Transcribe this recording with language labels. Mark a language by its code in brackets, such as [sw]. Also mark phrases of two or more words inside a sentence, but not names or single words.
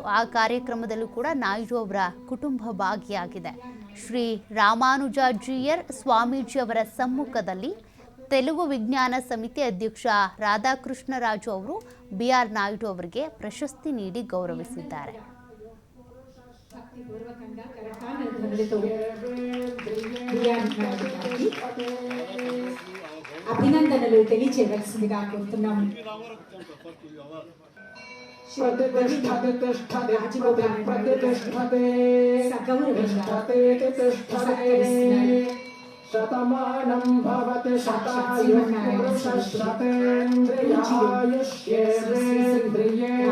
[kn] ಆ ಕಾರ್ಯಕ್ರಮದಲ್ಲೂ ಕೂಡ ನಾಯ್ಡು ಅವರ ಕುಟುಂಬ ಭಾಗಿಯಾಗಿದೆ. ಶ್ರೀ ರಾಮಾನುಜಾಚಾರ್ಯರ್ ಸ್ವಾಮೀಜಿ ಅವರ ಸಮ್ಮುಖದಲ್ಲಿ ತೆಲುಗು ವಿಜ್ಞಾನ ಸಮಿತಿ ಅಧ್ಯಕ್ಷ ರಾಧಾಕೃಷ್ಣರಾಜು ಅವರು ಬಿಆರ್ ನಾಯ್ಡು ಅವರಿಗೆ ಪ್ರಶಸ್ತಿ ನೀಡಿ ಗೌರವಿಸಿದ್ದಾರೆ. [te] అభినందనలు తెలియచేయవలసిందిగా కోరుతున్నాము. [sa] శతమానం భవతి శతాయుః పురుషః శతేంద్రియాయుష్యేంద్రియే